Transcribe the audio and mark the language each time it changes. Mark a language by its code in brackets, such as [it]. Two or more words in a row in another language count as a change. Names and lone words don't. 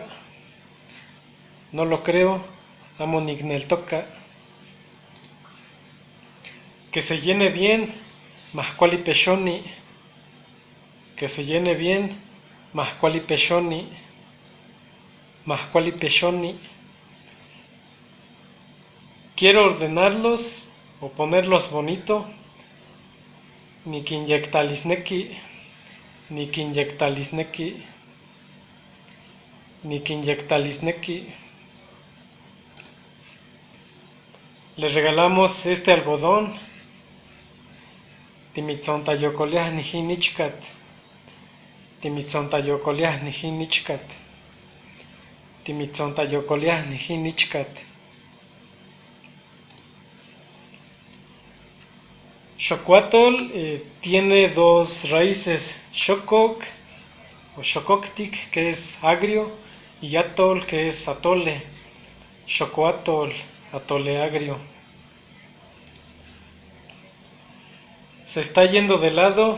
[es] No lo creo. Amonikneltoka. Que se llene bien. [nah] Mahkuali peshoni. [es] Que se llene bien. [nah] Mahkuali peshoni. Mahkuali peshoni. [es] Quiero ordenarlos o ponerlos bonito. [nah] Nikinyectalisneki. Nikinyectalisneki. Nikinyectalisneki. [es] Les regalamos este algodón. [nah] Timitzontayokoleah nijinichkat. Timitzontayokoleah nijinichkat. Timitzontayokoleah nijinichkat. [es] Xocuatl tiene dos raíces, Xokok o Xokoktik, que es agrio, y Atol, que es atole. Xocoatl, atole agrio. Se está yendo de lado.